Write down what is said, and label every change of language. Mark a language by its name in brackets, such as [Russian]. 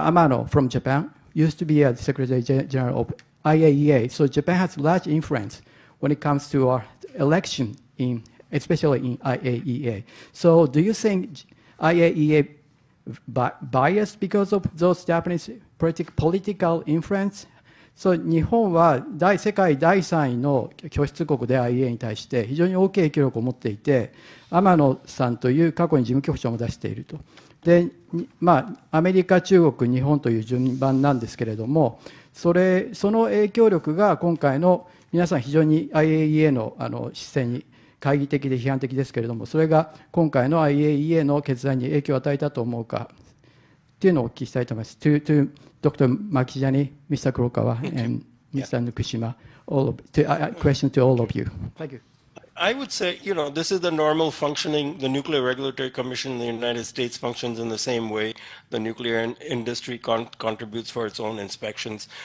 [English] Amano from Japan used to be a Secretary General of IAEA. So Japan has large influence when it comes to our election, especially in IAEA. So do you think IAEA biased because of those Japanese political influence? [Japanese] 日本は世界第3位の拠出国で IAEA に対して非常に大きい影響力を持っていて、天野さんという過去に事務局長も出していると。で、アメリカ、中国、日本という順番なんですけれども、その影響力が今回の皆さん非常に IAEA の姿勢に懐疑的で批判的ですけれども、それが今回の IAEA の決断に影響を与えたと思うかっていうのをお聞きしたいと思います。 [English] To Dr. Makhijani, Mr. Kurokawa, and Mr. Fukushima, question to all of you. Thank you. I would say, you know, this is the normal functioning. The Nuclear Regulatory Commission in the United States functions in the same way. The nuclear industry contributes for its own inspections.